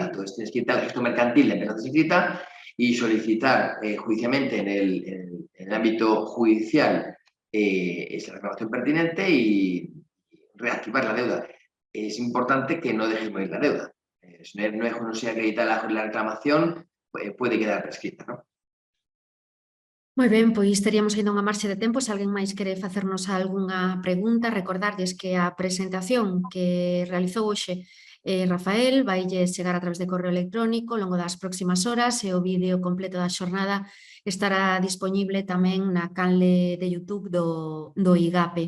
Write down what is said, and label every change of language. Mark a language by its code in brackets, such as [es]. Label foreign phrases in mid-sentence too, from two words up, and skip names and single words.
[es] Entonces tienes que ir al registro mercantil de empresas inscritas y solicitar judicialmente en el ámbito judicial esa reclamación pertinente y reactivar la deuda. Es importante que no dejes morir la deuda. Si no se acredita la reclamación, puede quedar prescrita, ¿no? [gl] Moi ben, pois teríamos ainda unha marxe de tempo. Se alguén máis quere facernos algunha pregunta, recordarlles que a presentación que realizou hoxe Rafael vaille chegar a través de correo electrónico ao longo das próximas horas e o vídeo completo da xornada estará disponible tamén na canle de YouTube do IGAPE.